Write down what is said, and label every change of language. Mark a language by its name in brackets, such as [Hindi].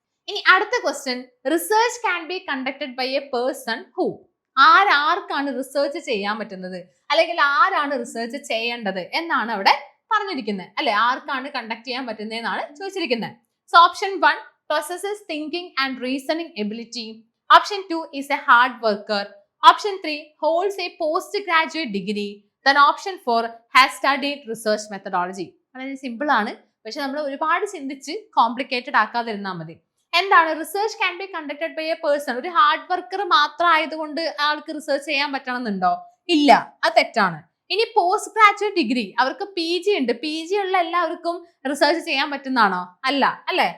[Malayalam] ഇനി അടുത്ത [English] Question, research can be conducted by a person who. [Malayalam] ആർക്കാണ് റിസർച്ച് ചെയ്യാൻ പറ്റുന്നത്, അല്ലെങ്കിൽ ആരാണ് റിസർച്ച് ചെയ്യേണ്ടത് എന്നാണ് അവിടെ പറഞ്ഞിരിക്കുന്നത്, അല്ലെ? ആർക്കാണ് കണ്ടക്ട് ചെയ്യാൻ പറ്റുന്നത് എന്നാണ് ചോദിച്ചിരിക്കുന്നത്. So option 1, [English] possesses thinking and reasoning ability. Option 2 is a hard worker. Option 3 holds a postgraduate degree. Then option 4 has studied research methodology. [Malayalam] വളരെ സിമ്പിൾ ആണ്, പക്ഷെ നമ്മൾ ഒരുപാട് ചിന്തിച്ച് കോംപ്ലിക്കേറ്റഡ് ആക്കാതിരുന്നാൽ മതി. എന്താണ് [English] Research can be conducted by a person? [Malayalam] ഒരു hard worker മാത്രം ആയതുകൊണ്ട് ആൾക്ക് റിസർച്ച് ചെയ്യാൻ പറ്റണമെന്നുണ്ടോ? ഇല്ല, അത് തെറ്റാണ്. ഇനി പോസ്റ്റ് ഗ്രാജുവേറ്റ് ഡിഗ്രി, അവർക്ക് PG ഉണ്ട്, PG ഉള്ള എല്ലാവർക്കും റിസർച്ച് ചെയ്യാൻ പറ്റുന്നതാണോ? അല്ല, അല്ലെ?